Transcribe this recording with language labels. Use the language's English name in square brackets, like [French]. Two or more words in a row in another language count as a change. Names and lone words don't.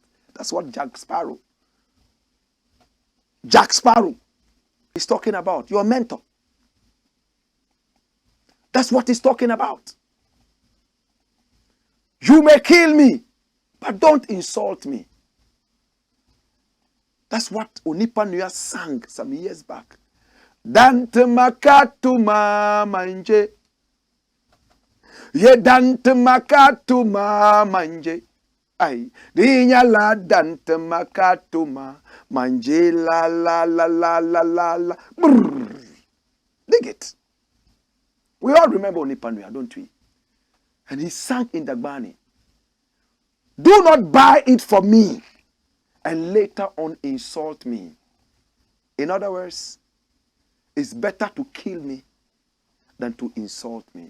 [English] That's what Jack Sparrow is talking about. Your mentor. That's what he's talking about. You may kill me, but don't insult me. That's what Onipa Nuya sang some years back. [Dagbani] Dante makatuma manje. Ye dante makatuma manje. Ay, dinya la dante makatuma manje la la la la la la la. Brrr. [English] Dig it. We all remember Onipa Nuya, don't we? And he sang in Dagbani. Do not buy it for me and later on insult me. In other words, it's better to kill me than to insult me.